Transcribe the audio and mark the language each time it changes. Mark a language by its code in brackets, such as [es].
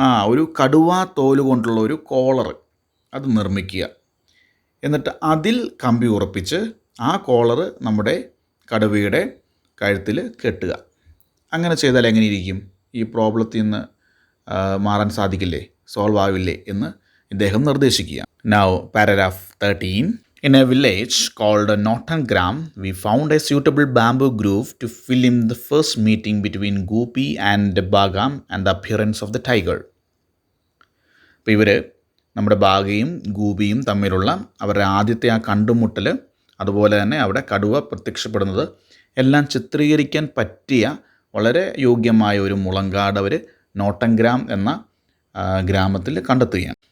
[ml] ഒരു കടുവാ തോല് കൊണ്ടുള്ള ഒരു കോളർ അത് നിർമ്മിക്കുക, എന്നിട്ട് അതിൽ കമ്പി ഉറപ്പിച്ച് ആ കോളർ നമ്മുടെ കടുവയുടെ കഴുത്തിൽ കെട്ടുക. അങ്ങനെ ചെയ്താൽ എങ്ങനെ ഇരിക്കും? ഈ പ്രോബ്ലത്തിൽ നിന്ന് മാറാൻ സാധിക്കില്ലേ, സോൾവ് ആവില്ലേ എന്ന് ഇദ്ദേഹം നിർദ്ദേശിക്കുക. [en] Now, paragraph 13. In a village called Nottingham, we found a suitable bamboo grove to film the first meeting between Gopi and Bagam and the appearance of the tiger. [ml] അപ്പോൾ ഇവർ നമ്മുടെ ബാഗയും ഗൂബിയും തമ്മിലുള്ള അവരുടെ ആദ്യത്തെ ആ കണ്ടുമുട്ടൽ, അതുപോലെ തന്നെ അവിടെ കടുവ പ്രത്യക്ഷപ്പെടുന്നത് എല്ലാം ചിത്രീകരിക്കാൻ പറ്റിയ വളരെ യോഗ്യമായ ഒരു മുളങ്കാട് അവർ നോട്ടൻഗ്രാം എന്ന ഗ്രാമത്തിൽ കണ്ടെത്തുകയാണ്.